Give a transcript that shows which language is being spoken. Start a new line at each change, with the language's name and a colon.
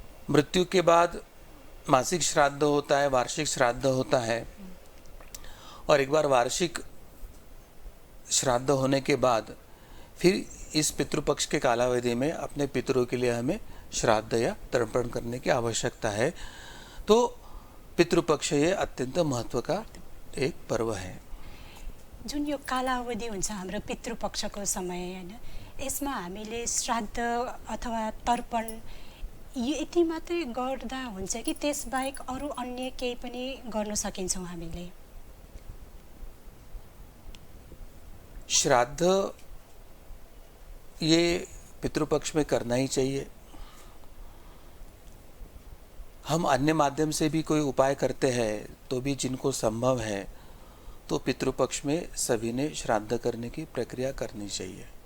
Hindi: मृत्यु के बाद मासिक श्राद्ध होता है, वार्षिक श्राद्ध होता है, और एक बार वार्षिक श्राद्ध होने के बाद फिर इस पितृपक्ष के कालावधि में अपने पितरों के लिए हमें श्राद्ध या तर्पण करने की आवश्यकता है। तो पितृपक्ष ये अत्यंत महत्व का एक पर्व है।
Nepali: जुन यो कालावधि हुन्छ हाम्रो पितृपक्षको समय हैन, यसमा हामीले श्राद्ध अथवा तर्पण यति मात्रै गर्दा हुन्छ कि त्यसबाहेक अरू अन्य केही पनि गर्न सकिन्छौँ हामीले?
Hindi: श्राद्ध ये पितृपक्ष में करना ही चाहिए। हम अन्य माध्यम से भी कोई उपाय करते हैं तो भी जिनको संभव है तो पितृपक्ष में सभी ने श्राद्ध करने की प्रक्रिया करनी चाहिए।